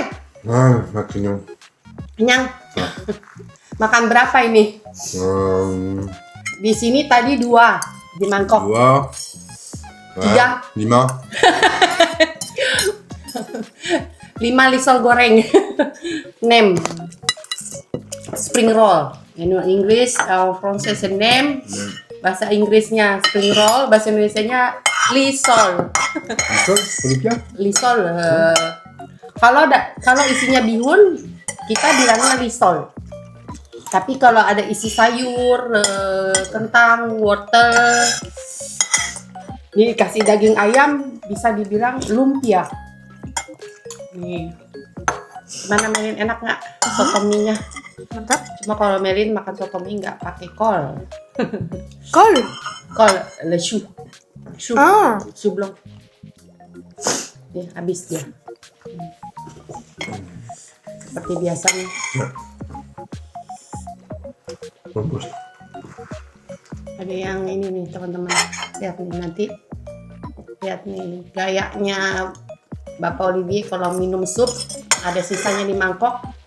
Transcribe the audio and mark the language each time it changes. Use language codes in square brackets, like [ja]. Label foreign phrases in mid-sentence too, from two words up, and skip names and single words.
[id] Ah, makin. Kenyang. Makan berapa ini? Di sini tadi 2 di mangkok. 2. 3. 5. 5 lisol goreng. 6 [en] spring roll. In English, Francis name. [id] Bahasa Inggrisnya [en] spring roll, [id] bahasa Indonesianya lisol. Lisol. Kalau isinya bihun, kita bilangnya lisol. Tapi kalau ada isi sayur, kentang, wortel, ini kasih daging ayam, bisa dibilang lumpia. Nih, gimana Melin, enak nggak soto mie-nya? Mantap. Cuma kalau Melin makan soto mie nggak pakai kol. Kol. Kol, [fr] le chou. Chou. Ah. Chou blanc. [id] Nih, habis dia. Seperti biasanya. Ada yang ini nih teman-teman. Lihat nih nanti Lihat nih gayanya Bapak Olivier kalau minum sup ada sisanya di mangkok.